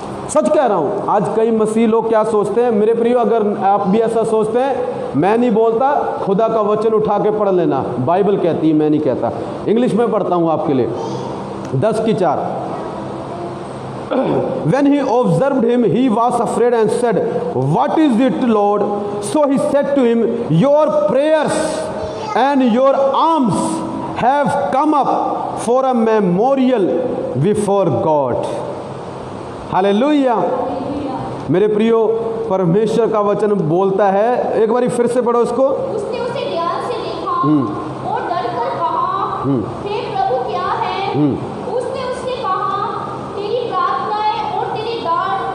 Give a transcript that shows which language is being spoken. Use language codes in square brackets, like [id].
[hi] सच कह रहा हूं, आज कई मसीह लोग क्या सोचते हैं मेरे प्रियो, अगर आप भी ऐसा सोचते हैं, मैं नहीं बोलता, खुदा का वचन उठा के पढ़ लेना, बाइबल कहती है, मैं नहीं कहता। इंग्लिश में पढ़ता हूं आपके लिए, 10:4। [en] When he observed him, he was afraid and said, "What is it, Lord?" So he said to him, "Your prayers and your alms have come up for a memorial before God." [hi] Hallelujah. मेरे प्रियो, परमेश्वर का वचन बोलता है, एक बारी फिर से पढ़ो इसको। उसने उसे ध्यान से देखा और डरकर कहा, हे प्रभु क्या है? उसने उससे कहा, तेरी प्रार्थनाएं और तेरे दान।